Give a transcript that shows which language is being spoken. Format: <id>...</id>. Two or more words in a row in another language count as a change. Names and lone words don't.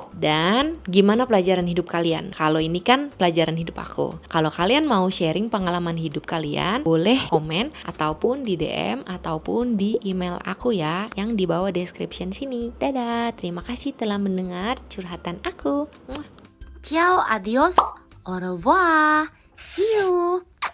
<id>Dan gimana pelajaran hidup kalian? Kalau ini kan pelajaran hidup aku. Kalau kalian mau sharing pengalaman hidup kalian, boleh komen ataupun di DM ataupun di email aku ya, yang di bawah description sini. Dadah, terima kasih telah mendengar curhatan aku.</id> <it>Ciao, adios,</it> <fr>au revoir,</fr> <en>see you.</en>